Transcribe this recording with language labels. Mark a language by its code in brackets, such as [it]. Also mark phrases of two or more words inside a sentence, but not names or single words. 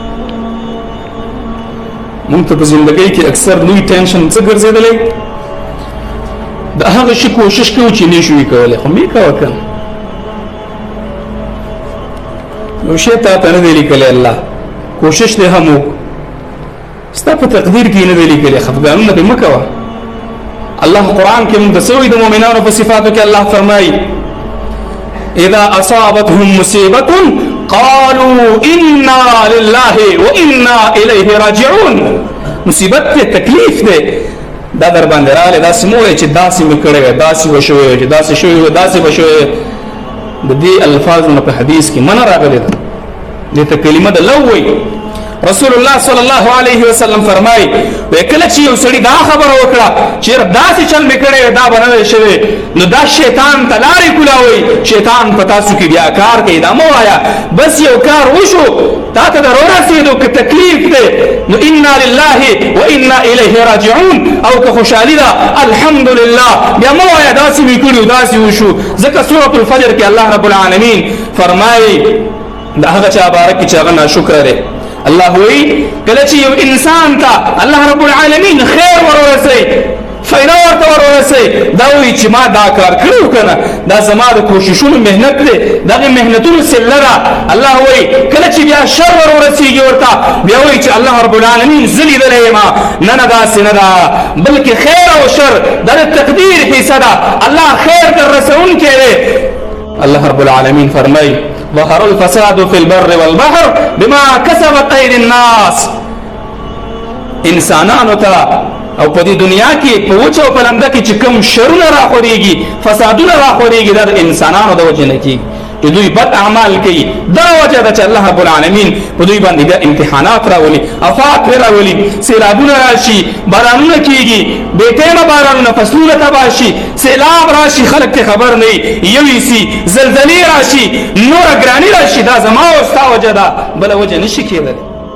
[ps] مونږ ته په زندګۍ کې اکثر لوی ټینشن څه ګرځېدلی د هغه شي کوشش کوو چې نه شو یې کولی خو مې کوه که یو شی تا ته نه دی لیکلی الله کوشش دې هم وکړو ستا په تقدیر کې نه دی لیکلی خفګانونه پرې مه کوه الله قرآن کې مونږ ته څه وایي د مؤمنانو په صفاتو کې الله فرمایي [ar] اذا اصابتهم مصیبة قالوا انا لله وانا الیه راجعون [ps] مصیبت ته تکلیف دی دا در باندې راغلی داسې مه وایه چې داسې مې کړی وی داسې وشوی وی چې داسې شوی وی داسې به شوی د دې الفاظو نه په حدیث کې منع راغلی ده دې ته کلمه د لو وایي رسول الله [ar] صلی الله علیه وسلم [ps] فرمایي وی کله چې یو سړي دا خبره وکړه چې داسې چل مې کړی دا به نه شوی نو دا شیطان ته لارې کولاوئ شیطان په تاسو کې بیا کار کوي دا مه وایه بس یو کار وشو تا ته در ورسېدو که تکلیف دی نو [ar] انا لله وانا الیه راجعون [ps] او که خوشحالي ده الحمدلله بیا مه وایه داسې مې کړي داسې وشو ځکه سورة الفجر کې الله [ar] رب العالمین [ps] فرمایي د هغه چا باره کې چې هغه ناشکره دی الله وی کله چې یو انسان ته الله [ar] رب العالمین [ps] خیر ورورسي فایده ورته ورورسي دا وی چې ما دا کار کړو کنه دا زما د کوششونو مهنت دی دغه مهنتونو سله ده الله وی کله چې بیا شر ورورسيږي ورته بیا وی چې الله [ar] رب العالمین [ps] زه لیدلی یم نه نه داسې نه ده بلکې خیر او شر دا د تقدیر حصه ده الله خیر در رسونکی دی الله [ar] رب العالمین [ps] فرمایي [ar] ظهر الفساد في البر والبحر بما كسبت ايدي الناس [ps] انسانانو ته او په دې دنیا کې په وچه او په لمده کې چې کوم شرونه راخورېږي فسادونه راخورېږي دا د انسانانو د وجې نه کېږي چې دوی بد اعمال کوي دا وجه ده چې الله [ar] رب العالمین [ps] په دوی باندې بیا امتحانات راولي افات پرې راولي سیلابونه راشي بارانونه کېږي بېټیمه بارانونه فصلونه تباه شي سیلاب راشي خلک ته خبر نه وي یویسي زلزلې راشي نوره ګراني راشي دا زما او ستا وجه ده بله وجه نشي کېدلی